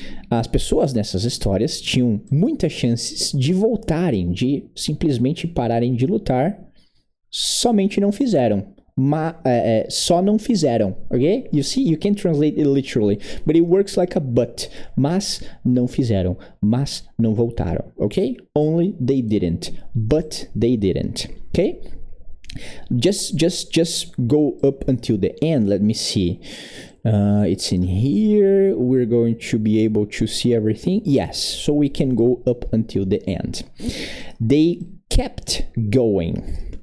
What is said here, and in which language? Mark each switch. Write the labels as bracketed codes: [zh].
[pt] As pessoas nessas histórias tinham muitas chances de voltarem, de simplesmente pararem de lutar, somente não fizeram. Só não fizeram, ok? [en] You see, you can translate it literally, but it works like a but. [pt] Mas não fizeram, mas não voltaram, ok? [en] Only they didn't, but they didn't, okay? Just go up until the end. Let me see. It's in here. We're going to be able to see everything. Yes, so we can go up until the end. They kept going.